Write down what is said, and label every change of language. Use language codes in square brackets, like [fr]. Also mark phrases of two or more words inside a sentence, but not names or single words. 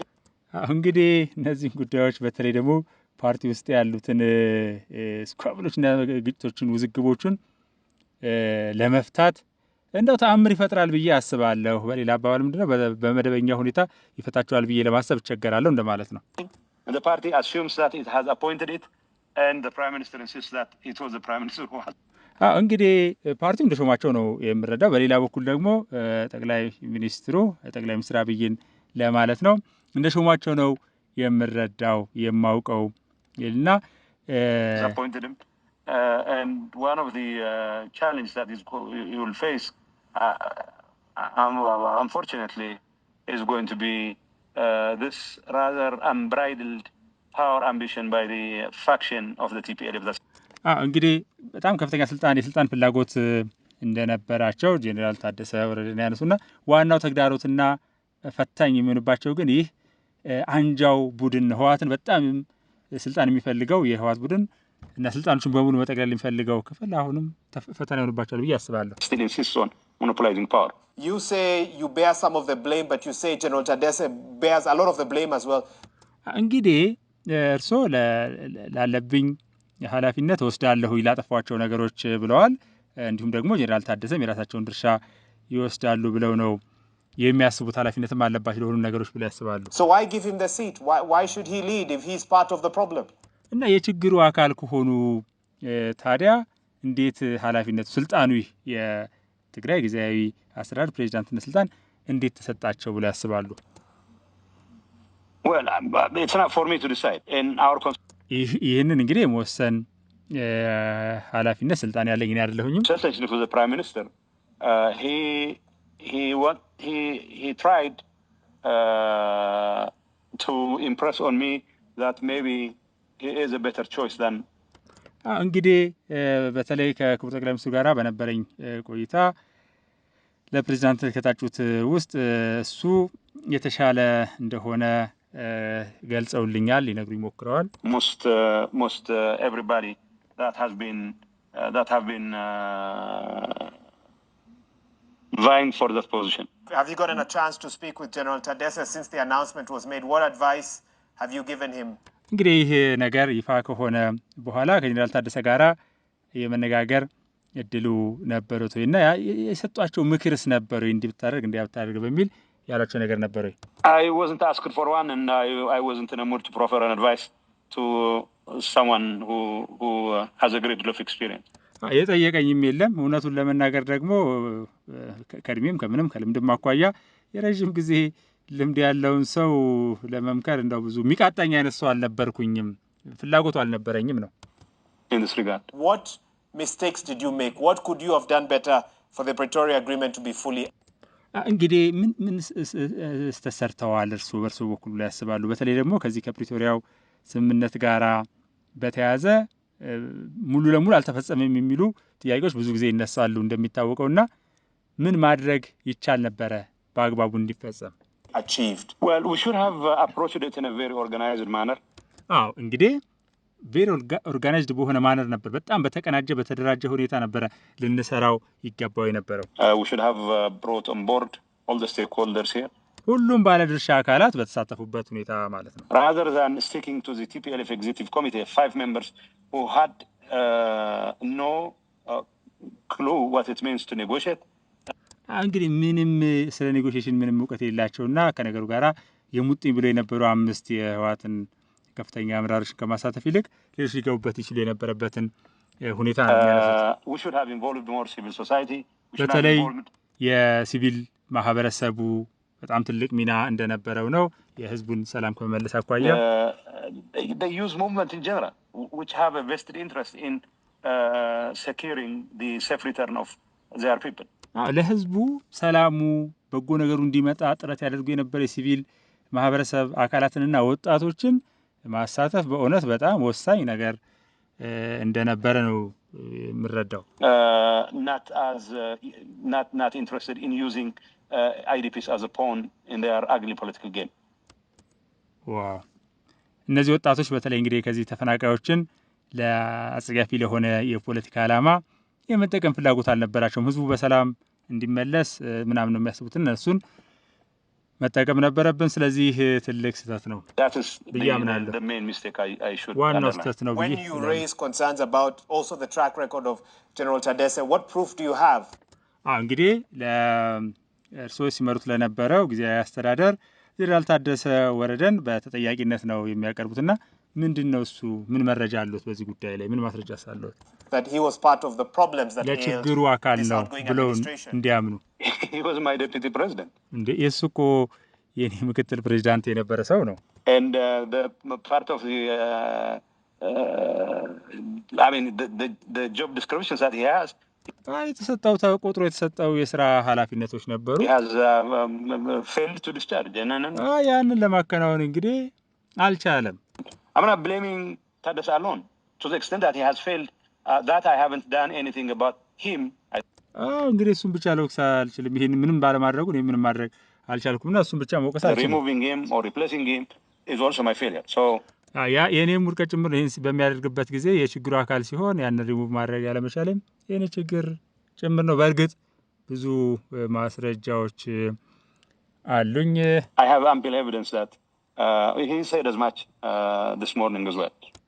[am] እንግዲህ እነዚህ ጉዳዮች በተለይ ደግሞ ፓርቲ ውስጥ ያሉትን ስኳብሎችና ግጭቶችን ውዝግቦችን ለመፍታት እንደው ተአምር ይፈጥራል ብዬ አስባለሁ። በሌላ አባባል ምንድነው በመደበኛ ሁኔታ ይፈታቸዋል ብዬ ለማሰብ እቸገራለሁ እንደማለት ነው። [en] The party assumes that it has appointed it and the prime minister insists that it was the prime minister who had. [am] እንግዲህ ፓርቲው እንደሾማቸው ነው የምረዳው። በሌላ በኩል ደግሞ ጠቅላይ ሚኒስትር አብይን ለማለት ነው እንደሾማቸው ነው የምረዳው የማውቀው ይልና [en] appointed him and one of the challenges that he will face unfortunately is going to be this rather unbridled power ambition by the faction of the TPLF. [am] እንግዲህ በጣም ከፍተኛ የስልጣን ፍላጎት እንደነበራቸው ጄኔራል ታደሰ ወረደን ያነሱና ዋናው ተግዳሮትና ፈታኝ የሚሆንባቸው ግን ይህ አንጃው ቡድን ህወሓትን በጣም ስልጣን የሚፈልገው የህወሓት ቡድን እና ስልጣኖችን በሙሉ መጠቅለል የሚፈልገው ክፍል አሁንም ፈተና ይሆንባቸዋል ብዬ አስባለሁ። [en] Still insists on monopolizing power. You say you bear some of the blame, but you say General Tadesse bears a lot of the blame as well. [am] እንግዲህ እርሶ ላለብኝ ኃላፊነት ወስዳለሁ ይላጠፋቸው ነገሮች ብለዋል። እንዲሁም ደግሞ ጄኔራል ታደሰም የራሳቸውን ድርሻ ይወስዳሉ ብለው ነው የሚያስቡት ኃላፊነትም አለባቸው ለሁሉ ነገሮች ብለው ያስባሉ። [en] So why give him the seat? Why should he lead if he's part of the problem? [am] እና የችግሩ አካል ከሆኑ ታዲያ እንዴት ኃላፊነቱ ስልጣኑ የትግራይ ጊዜያዊ አስተዳደር ፕሬዝዳንትነት ስልጣን እንዴት ተሰጣቸው ብለው ያስባሉ? [en] Well, it's not for me to decide. In our [am] ይህንን እንግዲህ የመወሰን ኃላፊነት ስልጣን ያለኝ እኔ አይደለሁኝም። [en] certainly for the prime minister he tried to impress on me that maybe he is a better choice than [am] እንግዲህ በተለይ ከክቡር ጠቅላይ ሚኒስትሩ ጋራ በነበረኝ ቆይታ ለፕሬዝዳንት ከታጩት ውስጥ እሱ የተሻለ እንደሆነ ገልጸውልኛል ሊነግሩ ይሞክረዋል። [en] most everybody that have been vying for that position. Have you gotten a chance to speak with General Tadesse since the announcement was made? What advice have you given him? [am] እንግዲህ ይህ ነገር ይፋ ከሆነ በኋላ ከጄኔራል ታደሰ ጋራ የመነጋገር እድሉ ነበሩት እና የሰጧቸው ምክርስ ነበሩ እንዲህ ብታደርግ በሚል ያላቸው ነገር ነበሩ? [en] I wasn't asked for one and I wasn't in a mood to proffer an advice to someone who has a great deal of experience. [am] የጠየቀኝም የለም። እውነቱን ለመናገር ደግሞ ከእድሜም ከምንም ከልምድም አኳያ የረጅም ጊዜ ልምድ ያለውን ሰው ለመምከር እንደው ብዙ የሚቃጣኝ አይነት ሰው አልነበርኩኝም፣ ፍላጎቱ አልነበረኝም ነው። [en] In this regard, what mistakes did you make? What could you have done better for the Pretoria agreement to be fully? [am] እንግዲህ ምን ተሰርተዋል እርሱ በርሱ በኩል ላይ ያስባሉ? በተለይ ደግሞ ከዚህ ከፕሪቶሪያው ስምምነት ጋራ በተያያዘ ሙሉ ለሙሉ አልተፈጸመም የሚሉ ጥያቄዎች ብዙ ጊዜ ይነሳሉ እንደሚታወቀውና ምን ማድረግ ይቻል ነበረ በአግባቡ እንዲፈጸም? [en] Achieved. well, we should have approached it in a very organized manner. [am] እንግዲህ [en] very organized [am] በሆነ ማነር ነበር፣ በጣም በተቀናጀ በተደራጀ ሁኔታ ነበር ልንሰራው ይገባው የነበረው። [en] We should have brought on board all the stakeholders here. [am] ሁሉም ባለድርሻ አካላት በተሳተፉበት ሁኔታ ማለት ነው። [en] Rather than sticking to the TPLF executive committee, 5 members who had no clue what it means to negotiate. [am] እንግዲህ ምንም ስለ ኔጎሺዬሽን ምንም እውቀት የሌላቸውና ከነገሩ ጋራ የሙጥኝ ብሎ የነበሩ 5 የህወሓትን ከፍተኛ አመራሮችን ከማሳተፍ ይልቅ ሌሎች ሊገቡበት ይችሉ የነበረበትን ሁኔታ ነው የሚያነሱት። [en] We should have involved more civil society. [am] በተለይ የሲቪል ማህበረሰቡ በጣም ትልቅ ሚና እንደነበረው ነው የህዝቡን ሰላም ከመመለስ አኳያ። [en] The youth movement in general, which have a vested interest in securing the safe return of their people. [am] ለህዝቡ ሰላሙ በጎ ነገሩ እንዲመጣ ጥረት ያደርጉ የነበረ የሲቪል ማህበረሰብ አካላትንና ወጣቶችን ማሳተፍ በእውነት በጣም ወሳኝ ነገር እንደነበረ ነው የምረዳው። [en] not interested in using IDPs as a pawn in their ugly political game. [am] ዋው እነዚህ ወጣቶች በተለይ እንግዲህ ከዚህ ተፈናቃዮችን ለአጸያፊ ለሆነ የፖለቲካ ዓላማ የመጠቀም ፍላጎት አልነበራቸውም። ህዝቡ በሰላም እንዲመለስ ምናምን ነው የሚያስቡት፣ እነሱን መጠቀም ነበረብን። ስለዚህ ትልቅ ስህተት ነው ብያምናለሁ። ዋናው ስህተት ነው። [en] When you raise concerns about also the track record of General Tadesse, what proof do you have? [am] እንግዲህ ለእርስዎ ሲመሩት ለነበረው ጊዜያዊ አስተዳደር ጀነራል ታደሰ ወረደን በተጠያቂነት ነው የሚያቀርቡትና ምንድነው እሱ ምን መረጃ አሉት በዚህ ጉዳይ ላይ ምን ማስረጃ አለው? [en] That he was part of the problems that [am] ለችግሩ አካል ነው ብለው እንዲያምኑ። [en] He was my deputy president. [am] እንዴ እሱ እኮ የኔ ምክትል ፕሬዝዳንት የነበረ ሰው ነው። [en] And the part of the I mean the job descriptions that he has [am] የተሰጠው ተቆጥሮ የተሰጠው የሥራ ኃላፊነቶች ነበሩ። [en] He has failed to discharge. [am] ያንን ለማከናወን እንግዲህ አልቻለም። [en] I'm not blaming Tadesse alone to the extent that he has failed that I haven't done anything about him. [am] እንግዲህ እሱን ብቻ ለወቅስ አልችልም። ይሄን ምንም ባለማድረጉ ነው ምንም ማድረግ አልቻልኩምና እሱን ብቻ መውቀስ አልችልም። [en] Removing him or replacing him is also my failure. So [am] የኔም ውድቀት ጭምር ይሄን በሚያደርግበት ጊዜ የችግሩ አካል ሲሆን ያን ሪሙቭ ማድረግ ያለመቻለም የኔ ችግር ጭምር ነው። በእርግጥ ብዙ ማስረጃዎች አሉኝ። [en] I have ample evidence that he said as much this morning as well.